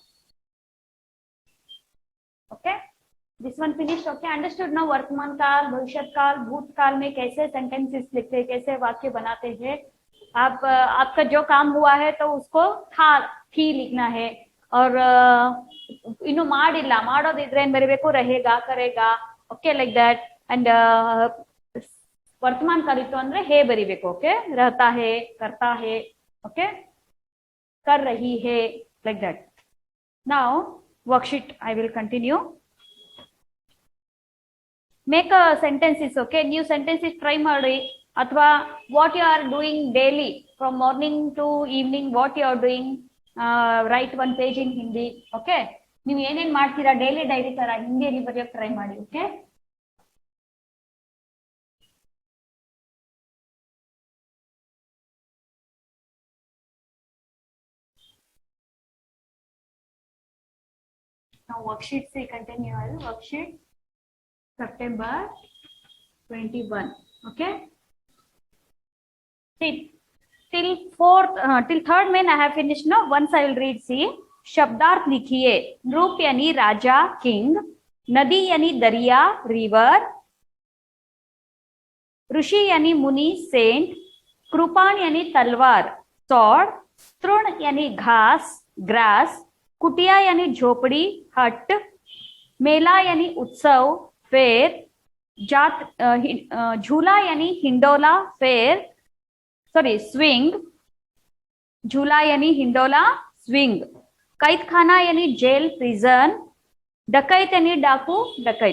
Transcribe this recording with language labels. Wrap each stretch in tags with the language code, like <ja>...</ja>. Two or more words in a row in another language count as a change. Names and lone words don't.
<en>Okay this one finished. Okay understood ना।</en> <hi>वर्तमान काल, भविष्य काल, भूतकाल में कैसे सेंटेंसेस लिखते हैं, कैसे वाक्य बनाते हैं। आप आपका जो काम हुआ है तो उसको था थी लिखना है।</hi> <kn>और ಇನ್ನು ಮಾಡಿಲ್ಲ ಮಾಡೋದಿದ್ರೆ ಏನ್ ಬರಿಬೇಕು</kn> <hi>रहेगा करेगा।</hi> <en>Okay like that. And</en> <hi>वर्तमान काल</hi> <kn>ಇತ್ತು ಅಂದ್ರೆ हे ಬರಿಬೇಕು।</kn> <hi>ओके रहता है, करता है, ओके कर रही है,</hi> <en>like that. Now worksheet I will continue. Make a sentences. Okay new sentences try</en> <kn>ಮಾಡಿ ಅಥವಾ</kn> <en>what you are doing daily from morning to evening, what you are doing, write one page in Hindi.</en> <kn>Okay ನೀವು ಏನೇನ್ ಮಾಡ್ತೀರಾ</kn> <en>daily diary</en> <kn>ತರ ಹಿಂದಿಯಲ್ಲಿ ಬರೆಯೋಕೆ ಟ್ರೈ ಮಾಡಿ।</kn> <en>ಓಕೆ now worksheet से continue है। worksheet September 21. Okay till fourth till third main I have finished now. Once I will read. See</en> <hi>शब्दार्थ लिखिए। नृप यानी राजा किंग, नदी यानी दरिया रिवर, ऋषि यानी मुनि सेंट, कृपाण यानी तलवार सॉर्ड, तृण यानी घास ग्रास, कुटिया यानी झोपड़ी हट, मेला यानी उत्सव फेर, जात झूला यानी हिंडोला फेर</hi> <en>sorry swing,</en> <hi>झूला यानी हिंडोला स्विंग, कैद खाना यानी जेल प्रिजन, डकैत यानी डाकू डकैत।</hi>